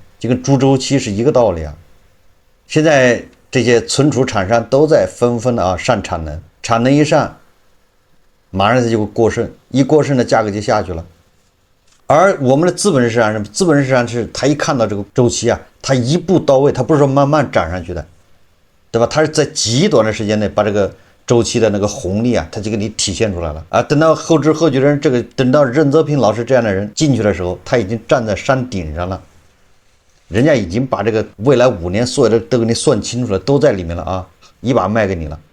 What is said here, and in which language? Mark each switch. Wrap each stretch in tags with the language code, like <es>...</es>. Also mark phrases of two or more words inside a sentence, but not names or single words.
<zh>就跟豬周期是一個道理啊。現在這些存儲廠商都在紛紛的上產能，產能一上，馬上它就會過剩，一過剩的價格就下去了。而我們的資本市場是，資本市场是它一看到這個周期啊，它一步到位，它不是說慢慢漲上去的。對吧？它是在極短的時間內把這個周期的那個紅利啊，它就給你體現出來了啊。等到後知後覺的人，等到任澤平老師這樣的人進去的時候，他已經站在山頂上了，人家已經把這個未來5年所有的都給你算清楚了，都在裡面了啊，一把賣給你了。</zh>